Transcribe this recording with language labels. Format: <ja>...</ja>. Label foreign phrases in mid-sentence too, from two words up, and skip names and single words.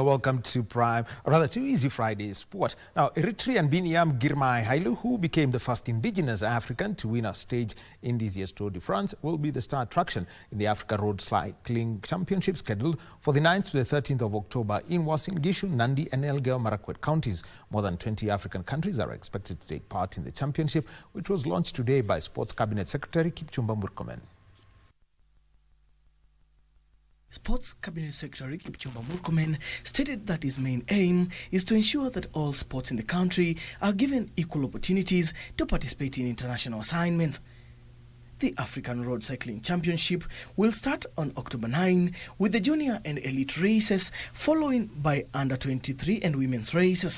<en>Welcome to to Easy Friday Sport. Now, Eritrean Biniam Girmay Hailu, who became the first indigenous African to win a stage in this year's Tour de France, will be the star attraction in the Africa Road Cycling Championship scheduled for the 9th to the 13th of October in Uasin Gishu, Nandi and Elgeyo Marakwet counties. More than 20 African countries are expected to take part in the championship, which was launched today by Sports Cabinet Secretary Kipchumba Murkomen. Sports Cabinet Secretary Kipchumba Murkomen stated that his main aim is to ensure that all sports in the country are given equal opportunities to participate in international assignments. The African Road Cycling Championship will start on October 9 with the junior and elite races, following by under-23 and women's races.</en>